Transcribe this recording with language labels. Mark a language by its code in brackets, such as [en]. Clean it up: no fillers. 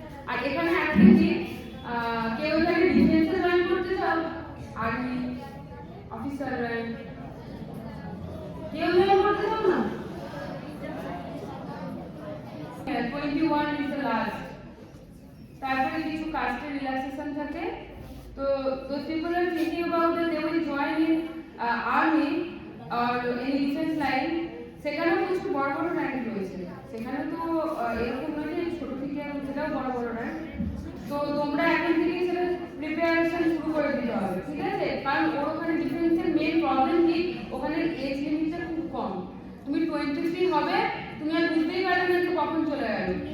[bn] আর এখানে একটা কি কেউ যদি ডিফেন্সে জয়েন করতে চাও, আর্মি অফিসার র্যাঙ্ক, কেউ জয়েন করতে চাও না, [en] 21 is the last। [bn] তারপরে কিছু কাস্টের রিল্যাক্সেশন থাকে। [en] তো those people are thinking about that they will join in army or in defense line, [bn] সেখানেও কিছু বড় বড় র্যাঙ্ক রয়েছে। সেখানে তো এরকম নয় যে ছোট থেকে সেটাও বড় বড় র্যাঙ্ক। তো তোমরা এখন থেকেই সেটা প্রিপারেশন শুরু করে দিতে হবে, ঠিক আছে? কারণ ওখানে ডিফেন্সের মেন প্রবলেম কি, ওখানে এজ লিমিটটা খুব কম। তুমি 23 হবে, তুমি আর বুঝতেই পারবে না যে কখন চলে গেল।